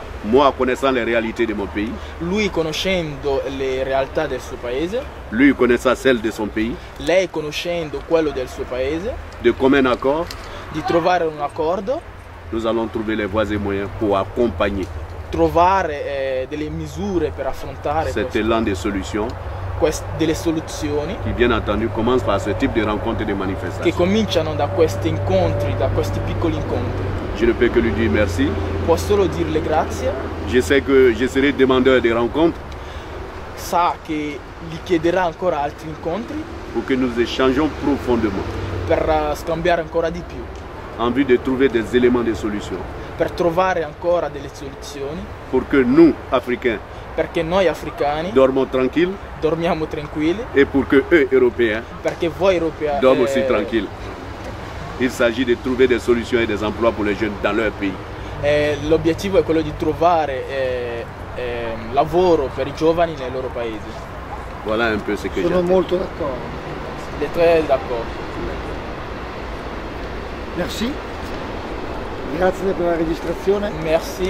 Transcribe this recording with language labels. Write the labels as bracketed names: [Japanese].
[French] Moi, connaissant les réalités de mon pays. [Italian] Lui conoscendo le realtà del suo paese. [French] Lui connaissant celles de son pays. [Italian] Lei conoscendo quello del suo paese. [French] De commun accord. [Italian] Di trovare un accordo. [French] Nous allons trouver les voies et moyens pour accompagner. [Italian] Trovare delle misure per affrontare [French] cet élan de solutions. [Italian] Delle soluzioni. [French] Qui bien entendu commence par ce type de rencontres et de manifestations. [Italian] Che cominciano da questi incontri, da questi piccoli incontri. [French] Je ne peux que lui dire merci. [Italian] Posso solo dirle grazie. [French] Je sais que je serai demandeur de rencontres. [Italian] Sa che gli chiederà ancora altri incontri. [French] Pour que nous échangions profondément. [Italian] Per scambiare ancora di più. [French] En vue de trouver des éléments de solution. [Italian] Per trovare ancora delle soluzioni. [French] Pour que nous, Africains, [Italian] perché noi africani dormiamo tranquilli [French] et pour que eux, Européens, [Italian] perché voi europei [French] dorment aussi tranquilles. Il s'agit de trouver des solutions et des emplois pour les jeunes dans leur pays. [Italian] L'obiettivo è quello di trovare lavoro per i giovani nei loro paesi. [French] Voilà un peu ce que j'ai. [Italian] Sono molto d'accordo. Le tre d'accordo. [French] Merci. [Italian] Grazie per la registrazione. [French] Merci.